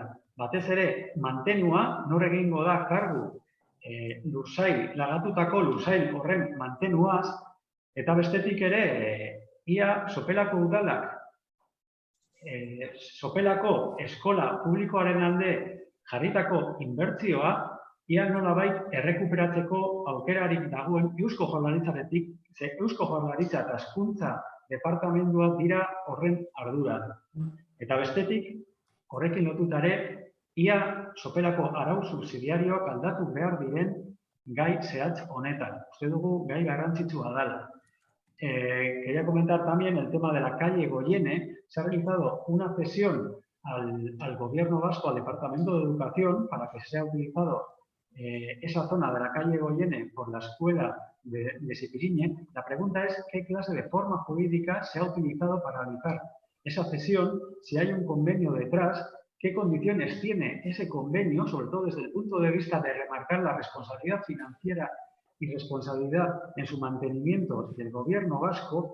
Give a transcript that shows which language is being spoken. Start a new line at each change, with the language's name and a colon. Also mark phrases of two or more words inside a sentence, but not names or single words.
Basque: Batez ere, mantenua, nor egingo da kargu lagatutako lursail horren mantenuaz, eta bestetik ere, ia Sopelako udalak, Sopelako eskola publikoaren alde jarritako inbertsioa, ia nolabait errekuperatzeko aukerarik dagoen Eusko Jaurlaritzaretik, ze Eusko Jaurlaritza eta Hezkuntza departamentuak dira horren ardura. Eta bestetik, horrekin lotutare, ia Sopelako arau subsidiarioak aldatu behar diren gai zehatz honetan. Uste dugu gai garrantzitsua dela.
Spanish: Quería comentar también el tema de la calle Goiene. Se ha realizado una cesión al Gobierno vasco, al Departamento de Educación, para que sea utilizado esa zona de la calle Goiene por la escuela de Zipirini. La pregunta es qué clase de forma jurídica se ha utilizado para realizar esa cesión, si hay un convenio detrás, qué condiciones tiene ese convenio, sobre todo desde el punto de vista de remarcar la responsabilidad financiera y responsabilidad en su mantenimiento del Gobierno vasco.